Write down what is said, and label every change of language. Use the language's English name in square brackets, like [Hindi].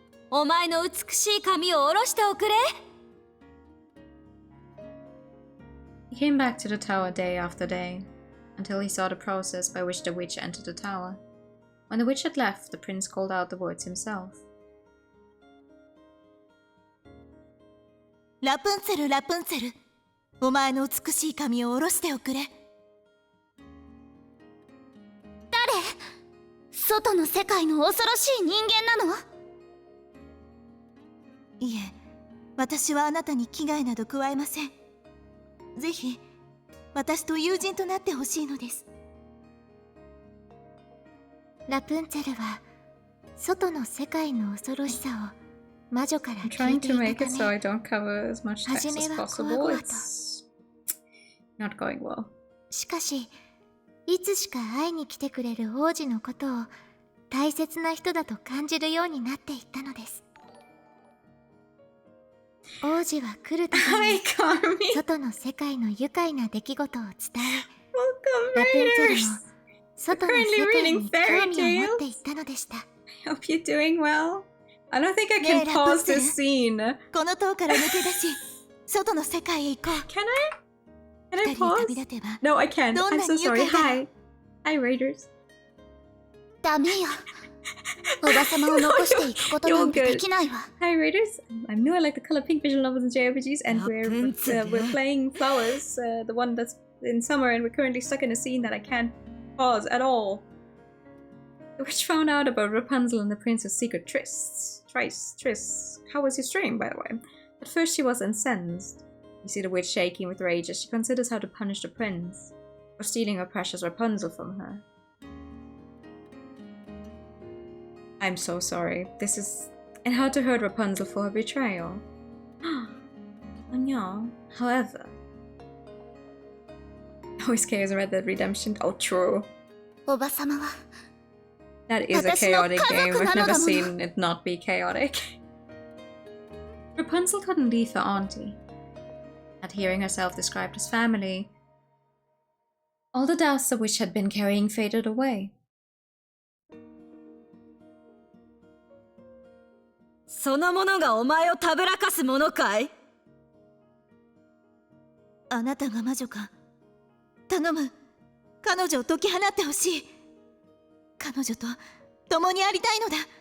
[Japanese] お前の美しい髪を下ろしておくれ。 [English] He came back to the tower day after day, until he saw the process by which the witch entered the tower. When the witch had left, the prince called out the words himself. [Japanese] ラプンツェル、ラプンツェル、お前の美しい髪を下ろしておくれ。誰？外の世界の恐ろしい人間なの？いえ、私はあなたに危害など加えません。ぜひ、私と友人となってほしいのです。ラプンツェルは、外の世界の恐ろしさを魔女から聞いていたため、 [English] I'm trying to make it so I don't cover as much text as possible. It's not going well. [Japanese] しかし、いつしか会いに来てくれる王子のことを大切な人だと感じるようになっていったのです。王子は来るたびに外の世界の愉快な出来事を伝え、ラプンツェルも外の世界に興味を持っていったのでした。 [English] I hope you're doing well. I don't think I can pause this scene. [Japanese] この塔から抜け出し、外の世界へ行こう。 [English] Can I pause? No, I can't. I'm so sorry. Hi. Hi, Raiders. [Japanese] ダメよ。おばさまを残していくことなんてできないわ。 [English] Hi, Raiders. I'm new. I like the color pink visual novels and JRPGs, and we're playing Flowers, the one that's in summer, and we're currently stuck in a scene that I can't pause at all. The witch found out about Rapunzel and the prince's secret trysts. How was his dream, by the way? At first she was incensed. You see the witch shaking with rage as she considers how to punish the prince for stealing her precious Rapunzel from her. I'm so sorry. This is... and how to hurt Rapunzel for her betrayal. Oh no. However... always chaos in Red Dead Redemption. Oh, true. [Japanese] おばさまは [English] That is a chaotic game. I've never seen it not be chaotic. Rapunzel couldn't leave her auntie. At hearing herself described as family, all the doubts the witch had been carrying faded away. [Japanese] その者がお前をたぶらかすものかい？あなたが魔女か。頼む。彼女を解き放ってほしい。彼女と共にありたいのだ。